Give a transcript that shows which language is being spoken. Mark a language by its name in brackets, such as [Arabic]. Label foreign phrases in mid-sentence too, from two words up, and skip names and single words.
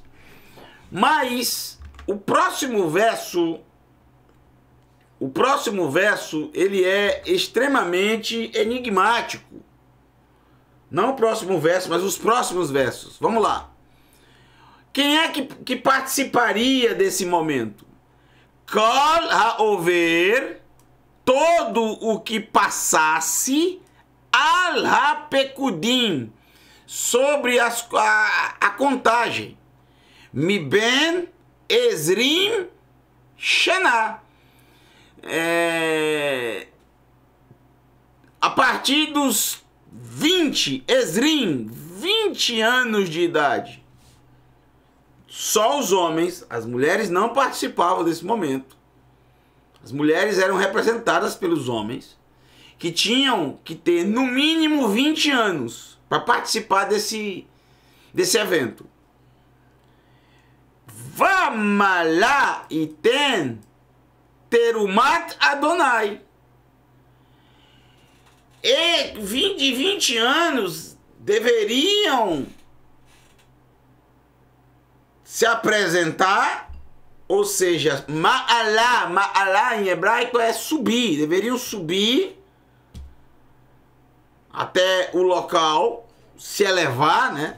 [Portuguese] Mas o próximo verso o próximo verso, ele é extremamente enigmático. Não o próximo verso, mas os próximos versos. Vamos lá. Quem é que participaria desse momento? [Hebrew] כל העובר, [Portuguese] todo o que passasse, [Hebrew] על הפקודים, [Portuguese] sobre a contagem. [Hebrew] מבן עזרים שנה. [Portuguese] A partir dos 20, ezrim, 20 anos de idade. Só os homens, as mulheres não participavam desse momento. As mulheres eram representadas pelos homens, que tinham que ter no mínimo 20 anos para participar desse evento. [Hebrew] ומעלה יתן תרומת אדני. [Portuguese] E de 20 anos deveriam se apresentar, ou seja, ma'alá em hebraico é subir, deveriam subir até o local, se elevar, né?